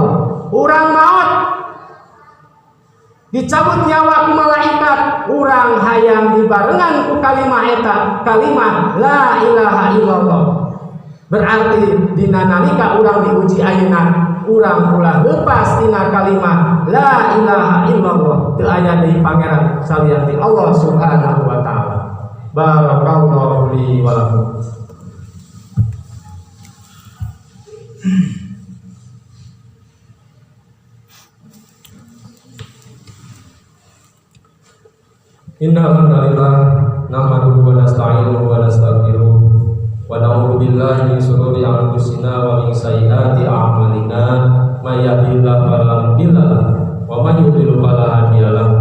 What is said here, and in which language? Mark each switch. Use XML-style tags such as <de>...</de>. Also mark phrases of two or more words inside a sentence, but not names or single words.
<su>Urang maot dicabut nyawa ku malaikat, urang hayang dibarengan ku kalimat eta, kalimat</su> <ar>لا إله إلا الله.</ar> <su>Berarti dina nalika urang diuji ayeuna, urang ulah leupas dina kalimat</su> <ar>لا إله إلا الله,</ar> <su>teu aya deui pangeran salian ti Allah</su> <ar>سبحانه وتعالى. بارك الله لي ولكم. إن الحمد لله نحمده ونستعينه ونستغفره ونعوذ بالله من شرور أنفسنا ومن سيئات أعمالنا من يهده الله فلا مضل له ومن يضلل فلا هادي له.</ar>